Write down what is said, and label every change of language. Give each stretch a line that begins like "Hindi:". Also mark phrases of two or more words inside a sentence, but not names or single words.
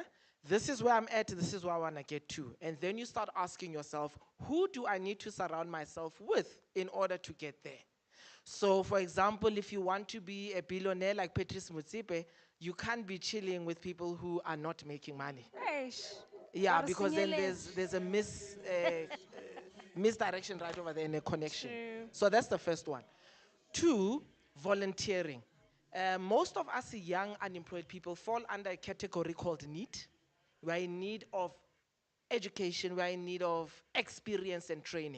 English: This is where I'm at, this is where I want to get to. And then you start asking yourself, who do I need to surround myself with in order to get there? So, for example, if you want to be a billionaire like Patrice Motsepe, you can't be chilling with people who are not making money. Eish. Yeah,
Tswana: Ba re
English: because then
Tswana: senyeletsa.
English: there's a misdirection right over there in a connection. True. So that's the first one. Two, volunteering. Most of us young unemployed people fall under a category called need. We are in need of education, we are in need of experience and training.